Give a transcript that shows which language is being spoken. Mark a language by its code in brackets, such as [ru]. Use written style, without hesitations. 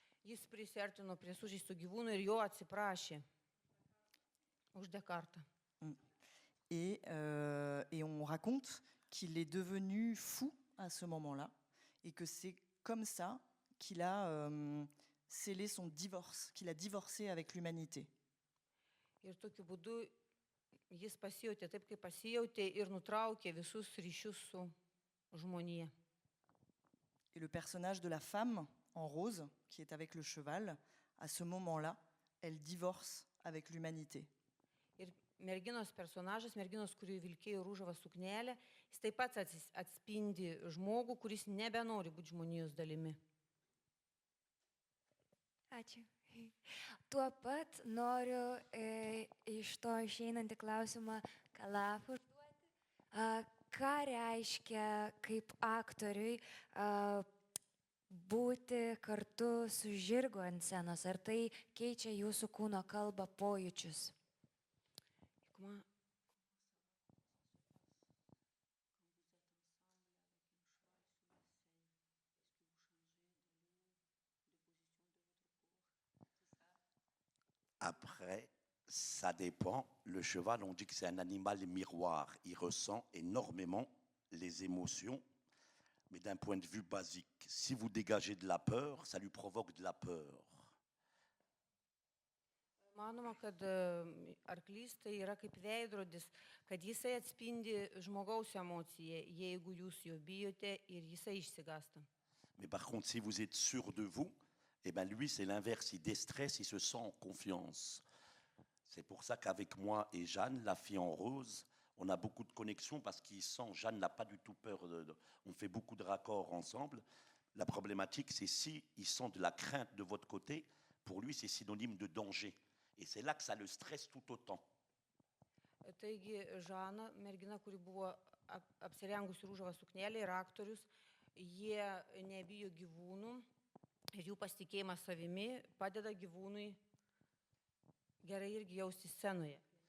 [lt] Jis prisiartino prie sužeisto gyvūno ir jo atsiprašė už Descartą. [fr] Et on raconte qu'il est devenu fou à ce moment-là et que c'est comme ça qu'il a scellé son divorce, qu'il a divorcé avec l'humanité. [lt] Ir tokiu būdu jis pasijautė taip, kaip pasijautė ir nutraukė visus ryšius su žmonija. [fr] Et le personnage de la femme en rose, qui est avec le cheval, à ce moment-là, elle divorce avec l'humanité. [lt] Ir merginos personažas, merginos, kuri vilkėjo rūžavą suknelę, jis taip pat atspindi žmogų, kuris nebenori būti žmonijos dalimi. Ačiū. Tuo pat noriu iš to išeinantį klausimą Kalafui užduoti. Ką reiškia kaip aktoriui būti kartu su žirgu ant scenos? Ar tai keičia jūsų kūno kalbą, pojūčius? [fr] Après, ça dépend. Le cheval, on dit que c'est un animal miroir. Il ressent énormément les émotions, mais d'un point de vue basique. Si vous dégagez de la peur, ça lui provoque de la peur. [lt] Manoma, kad arklys tai yra kaip veidrodis, kad jisai atspindi žmogaus emociją, jeigu jūs jo bijote ir jisai išsigąsta. [fr] Mais par contre, si vous êtes sûr de vous, eh ben lui, c'est l'inverse. Il déstresse, il se sent en confiance. C'est pour ça qu'avec moi et Jeanne, la fille en rose, on a beaucoup de connexions parce qu'il sent, Jeanne n'a pas du tout peur. On fait beaucoup de raccords ensemble. La problématique, c'est si il sent de la crainte de votre côté, pour lui, c'est synonyme de danger. Et c'est là que ça le stresse tout autant. [lt] Taigi, Žana, mergina, kuri buvo apsirengusi rūžavą suknelę, ir aktorius, jie nebijo gyvūnų ir jų pasitikėjimas savimi padeda gyvūnui gerai irgi jausti scenoje.